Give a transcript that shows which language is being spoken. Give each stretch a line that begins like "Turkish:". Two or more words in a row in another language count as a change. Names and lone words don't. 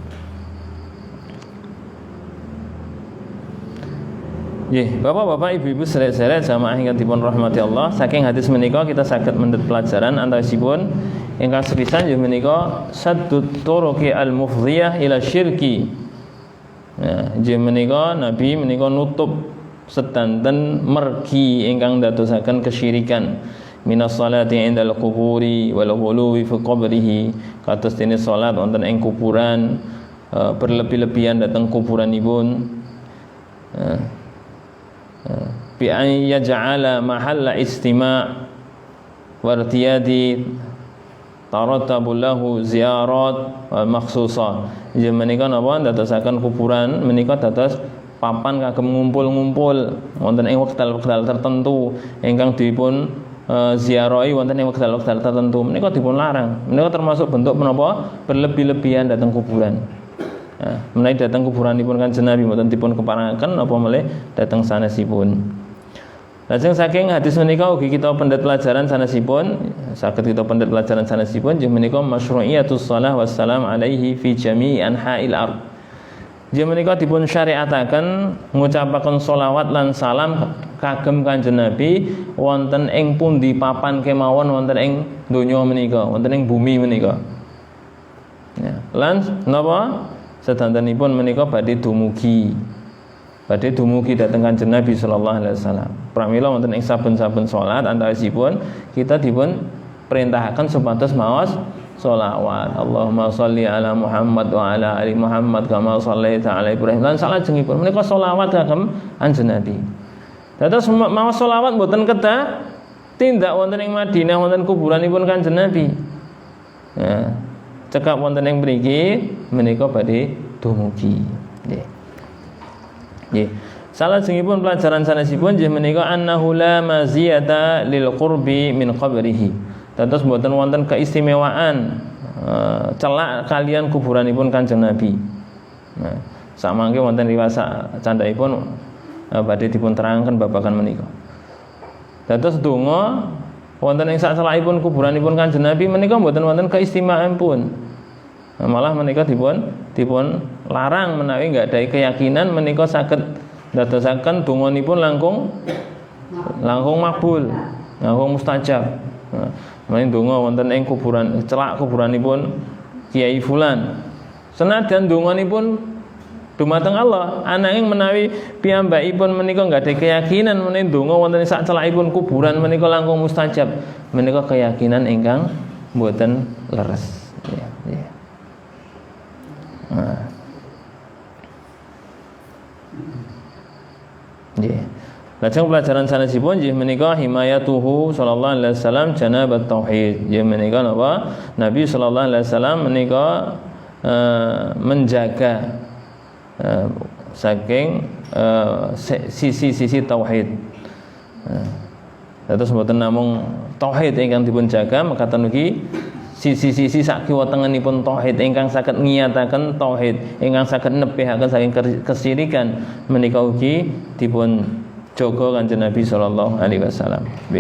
Javanese: Nggih, Bapak-bapak, Ibu-ibu sederek-sederek jamaah ingkang dipun rahmati Allah, saking hadis menika kita saged mendhet pelajaran antawisipun ingkang sepisan inggih menika
Arabic: سد الطرق المفضية إلى الشرك.
Javanese: Nah, inggih menika Nabi menika nutup sedanten mergi ingkang ndadosaken kesyirikan.
Arabic: من الصلاة عند القبور والغلو في قبره,
Javanese: kados dene salat wonten ing kuburan, berlebih-lebihan dhateng kuburanipun.
Arabic: بأن يجعل محل استماع وارتياد ترتب له زيارات مخصوصة.
Javanese: Inggih menika napa ndadosaken kuburan menika dados papan kagem ngumpul-ngumpul wonten ing wekdal-wekdal tertentu ingkang dipun ziarahi wonten ing wekdal-wekdal tertentu menika dipun larang. Menika termasuk bentuk menapa berlebih-lebihan dhateng kuburan. Menawi dhateng kuburanipun Kanjeng Nabi mboten dipun keparengaken apa malih dhateng sanesipun. Lajeng saking hadis menika ugi kita pendhet pelajaran sanesipun, saged kita pendhet pelajaran sanesipun inggih menika
Arabic: مشروعية الصلاة والسلام عليه في جميع أنحاء الأرض.
Javanese: Inggih menika dipun syariataken ngucapaken sholawat lan salam kagem Kanjeng Nabi wonten ing pundi papan kemawon wonten ing donya menika, wonten ing bumi menika. Lan napa sedantenipun menika badhe dumugi dhateng Kanjeng Nabi
Arabic: صلى الله عليه وسلم.
Javanese: Pramila wonten ing saben-saben salat antawisipun kita dipun perintahaken supados maos sholawat.
Arabic: اللهم صل على محمد وعلى آل محمد كما صليت على إبراهيم.
Javanese: Lan salajengipun menika sholawat kagem Kanjeng Nabi. Dados maos sholawat mboten kedah tindak wonten ing Madinah wonten kuburanipun Kanjeng Nabi. Cekap wonten ing mriki menika badhe dumugi. Nggih. Salajengipun pelajaran sanesipun inggih menika
Arabic: أنه لا مزية للقرب من قبره.
Javanese: Dados mboten wonten keistimewaan celak kalian kuburanipun Kanjeng Nabi. Nah, samangke wonten riwayat candhaipun badhe dipun terangaken babagan menika. Dados donga wonten ing sak celakipun kuburanipun Kanjeng Nabi menika mboten wonten keistimewaanipun. Malah menika dipun larang menawi
Indonesian: enggak ada
Javanese: keyakinan menika saged ndadosaken donganipun langkung makbul, langkung mustajab. Menawi donga wonten ing kuburan celak kuburanipun Kiai Fulan. Senajan donganipun dumateng Allah, ananging menawi piyambakipun menika
Indonesian: enggak ada
Javanese: keyakinan menawi donga wonten ing sak celakipun kuburan menika langkung mustajab, menika keyakinan ingkang mboten leres. Ya. Nah. Nggih. Lajeng pelajaran sanesipun nggih menika
Arabic: حمايته صلى الله عليه وسلم جناب التوحيد.
Javanese: Nggih menika napa? Nabi
Arabic: صلى الله عليه وسلم
Javanese: menika menjaga saking sisi-sisi tauhid. Terus mboten namung tauhid ingkang dipun jaga, mekaten ugi sisi-sisi sakiwa tengenipun tauhid ingkang saged ngiyataken tauhid, ingkang saged nebihaken saking kesyirikan menika ugi dipun jaga Kanjeng Nabi
Arabic: صلى الله عليه وسلم.
Javanese: Nggih.